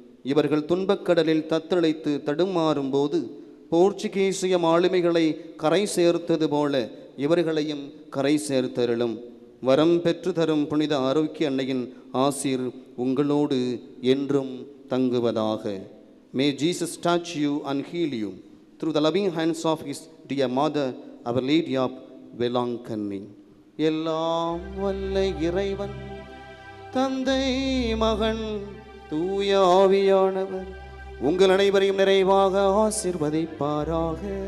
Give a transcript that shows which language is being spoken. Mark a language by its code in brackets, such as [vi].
[ta] இவர்கள் துன்பக்கடலில் தத்தளித்து தடுமாறும்போது போர்ச்சுகீசிய ஆளுமைகளை கரை சேர்த்தது போல இவர்களையும் கரை சேர்த்தருளும். வரம் பெற்று தரும் புனித ஆரோக்கிய அன்னையின் ஆசீர் உங்களோடு என்றும் தங்குவதாக. [en] May Jesus touch you and heal you through the loving hands of his dear mother, Our Lady of Velankanni. [ta] எல்லாம் வல்ல இறைவன் தந்தை மகன் தூய ஆவியானவர் உங்கள் அனைவரையும் நிறைவாக ஆசீர்வதிப்பாராக.